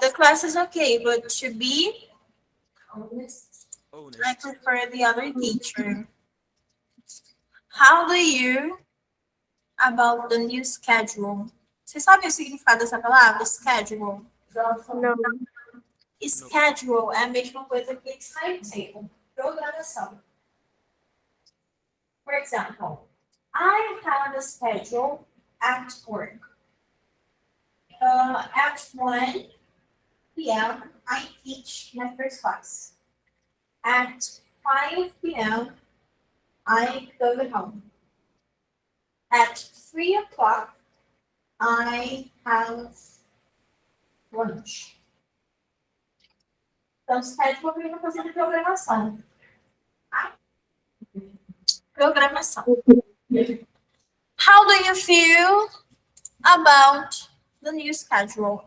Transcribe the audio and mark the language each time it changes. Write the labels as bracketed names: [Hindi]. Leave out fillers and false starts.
[English] The class is okay, but to be, I Honest. prefer the other teacher. How do you about the new schedule? [Portuguese] Vocês sabem o significado dessa palavra? [English] Schedule. [Portuguese] Não. Schedule é a mesma coisa que timetable, programação. [English] For example, I have a schedule at work. At 1 p.m., I teach my first class. At 5 p.m., I go home. At 3 o'clock, I have lunch. [Portuguese] Então, schedule é uma coisa de programação. Programação. [English] How do you feel about the new schedule?